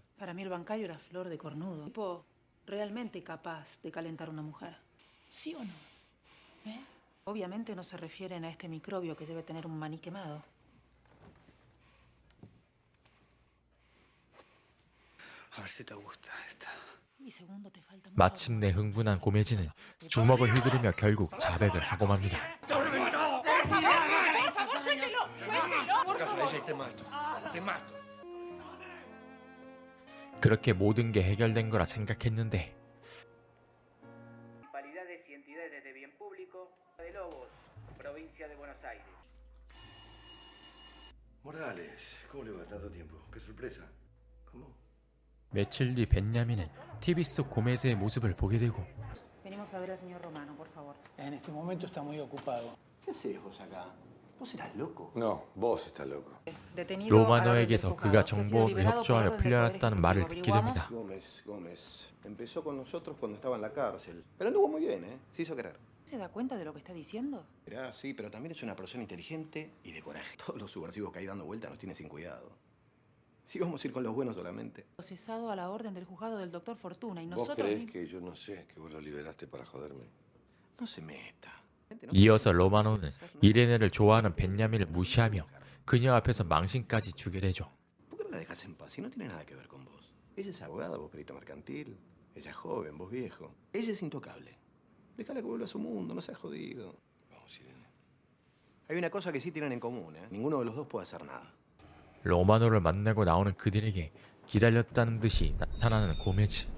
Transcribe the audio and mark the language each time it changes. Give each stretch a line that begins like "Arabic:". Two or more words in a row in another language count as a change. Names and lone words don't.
Spanish: Para mí el bancayo era flor de cornudo. Tipo realmente capaz de calentar a una mujer. ¿Sí o no? ¿Eh? Obviamente no se refieren a este microbio que debe tener un maní quemado. A ver si te gusta esta. Y segundo, te falta mucho.
Korean: 마침내 흥분한 고메즈는 주먹을 휘두르며 결국 자백을 하고 맙니다.
Spanish: Casa de ella y te mato. Te mato.
Korean: 그렇게 모든 게 해결된 거라 생각했는데
Spanish: Municipalidades y entidades de bien público de Lobos, provincia de Buenos Aires. Morales, ¿cómo le va tanto tiempo? ¡Qué sorpresa! ¿Cómo?
Korean: 며칠 뒤 벤야민은 TV 속 고메즈의 모습을 보게 되고
Spanish: Venimos a ver al señor Romano, por favor. En este momento está muy ocupado. ¿Qué haces vos acá? ¿Vos eras loco? No, vos estás loco. Detenido a la orden del
Korean: 로마노에게서
Spanish: juzgado,
Korean: 그가
Spanish: que ha sido
Korean: 정보원을
Spanish: liberado por
Korean: 협조하여
Spanish: orden del
Korean: 풀려났다는
Spanish: Poder
Korean: 말을
Spanish: Ejecutivo.
Korean: 듣게 됩니다.
Spanish: Gómez. Empezó con nosotros cuando estaba en la cárcel. Pero anduvo muy bien, ¿eh? Se hizo querer. ¿Se da cuenta de lo que está diciendo? Mirá, sí, pero también es una persona inteligente y de coraje. Todos los subversivos que hay dando vuelta nos tienen sin cuidado. Si vamos a ir con los buenos solamente. Procesado a la orden del juzgado del doctor Fortuna y ¿Vos nosotros... creés que yo no sé que vos lo liberaste para joderme? No se meta.
Korean: 이어서 로마노는 이레네를 좋아하는 벤야민을 무시하며 그녀 앞에서 망신까지 주게 되죠.
Spanish: ¿Por qué no la dejas en paz? Si no tiene nada que ver con vos. Ella es abogada, vos perito mercantil. Ella es joven, vos viejo. Ella es intocable. Déjala que vuelva a su mundo, no seas jodido. Vamos, Irene. Hay una cosa que sí tienen en común, ¿eh? Ninguno de los dos puede hacer nada.
Korean: 로마노를 만나고 나오는 그들에게 기다렸다는 듯이 나타나는 고메즈.